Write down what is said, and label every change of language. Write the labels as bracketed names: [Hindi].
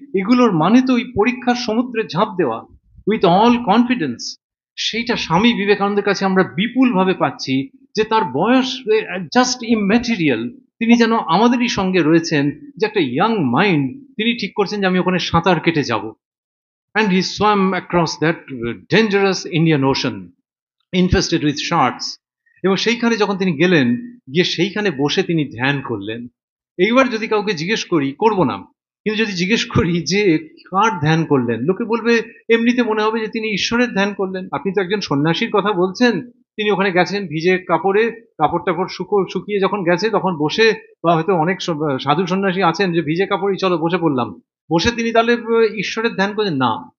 [Bangla] এগুলোর মানে তো ওই পরীক্ষার সমুদ্রে ঝাঁপ দেওয়া [English] With all confidence. [Bangla] সেইটা স্বামী বিবেকানন্দের কাছে আমরা বিপুল ভাবে পাচ্ছি, যে তার বয়স [English] Just immaterial. [Bangla] তিনি যেন আমাদেরই সঙ্গে রয়েছেন, যে একটা [English] young mind, [Bangla] তিনি ঠিক করছেন যে আমি ওখানে সাঁতার কেটে যাব। [English] And he swam across that dangerous Indian Ocean infested with sharks. [Bangla] এবং সেইখানে যখন তিনি গেলেন, গিয়ে সেইখানে বসে তিনি ধ্যান করলেন। এইবার যদি কাউকে জিজ্ঞেস করি, করব না, কিন্তু যদি জিজ্ঞেস করি যে কার ধ্যান করলেন, লোকে বলবে, এমনিতে মনে হবে যে তিনি ঈশ্বরের ধ্যান করলেন। আপনি তো একজন সন্ন্যাসীর কথা বলছেন, তিনি ওখানে গেছেন ভিজে কাপড়ে, কাপড় টাপড় শুকিয়ে যখন গেছে তখন বসে, বা হয়তো অনেক সাধু সন্ন্যাসী আছেন যে ভিজে কাপড়ই চলো বসে পড়লাম, বসে তিনি তাহলে ঈশ্বরের ধ্যান করলেন না।